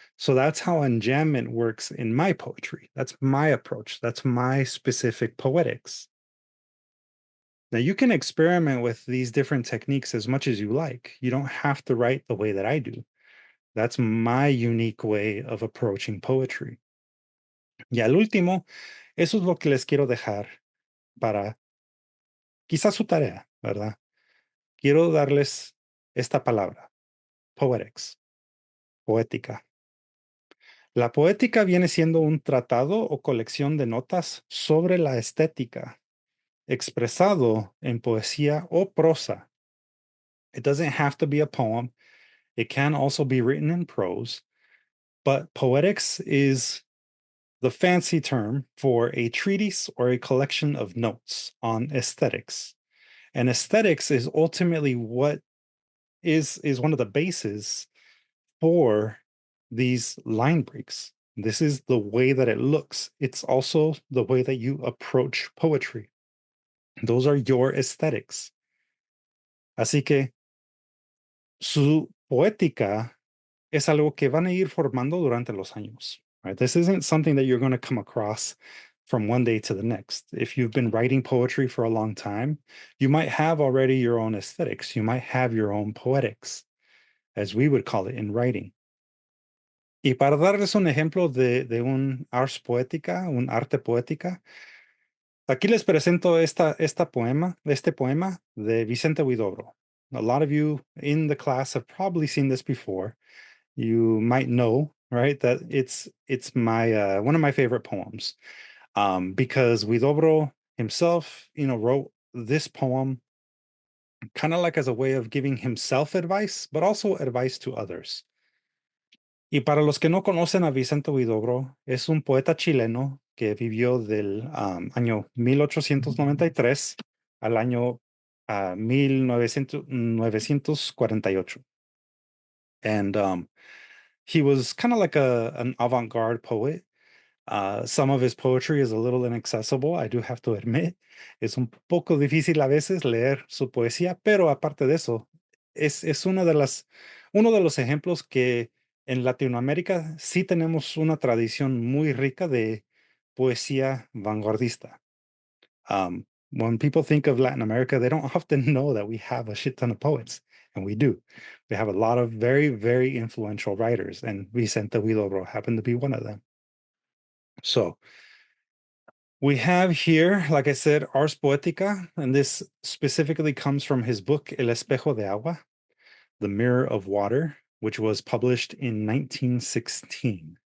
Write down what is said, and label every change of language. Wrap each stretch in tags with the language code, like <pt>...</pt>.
<en>So that's how enjambment works in my poetry. That's my approach. That's my specific poetics. Now, you can experiment with these different techniques as much as you like. You don't have to write the way that I do. That's my unique way of approaching poetry.</en> <es>Y al último, eso es lo que les quiero dejar para quizás su tarea, ¿verdad? Quiero darles esta palabra, poetics, poética. La poética viene siendo un tratado o colección de notas sobre la estética, expresado en poesía o prosa.</es> <en>It doesn't have to be a poem. It can also be written in prose, but poetics is the fancy term for a treatise or a collection of notes on aesthetics. And aesthetics is ultimately what is one of the bases for these line breaks. This is the way that it looks. It's also the way that you approach poetry. Those are your aesthetics.</en> <es>Así que su poética es algo que van a ir formando durante los años.</es> <en>Right? This isn't something that you're going to come across from one day to the next. If you've been writing poetry for a long time, you might have already your own aesthetics. You might have your own poetics, as we would call it in writing.</en> <es>Y para darles un ejemplo de un ars poética, un arte poética, aquí les presento este poema de Vicente Huidobro.</es> <en>A lot of you in the class have probably seen this before. You might know, right, that it's my one of my favorite poems, because Huidobro himself, wrote this poem kind of like as a way of giving himself advice, but also advice to others.</en> <es>Y para los que no conocen a Vicente Huidobro, es un poeta chileno que vivió del año 1893 al año 1948.</es> <en>And he was kind of like an avant-garde poet. Some of his poetry is a little inaccessible, I do have to admit.</en> <es>Es un poco difícil a veces leer su poesía, pero aparte de eso, es uno de los ejemplos que en Latinoamérica sí tenemos una tradición muy rica de poesía vanguardista.</es> <en>When people think of Latin America, they don't often know that we have a shit ton of poets, and we do. We have a lot of very, very influential writers, and Vicente Huidobro happened to be one of them. So we have here, like I said, Ars Poetica, and this specifically comes from his book El Espejo de Agua, The Mirror of Water, which was published in 1916.</en>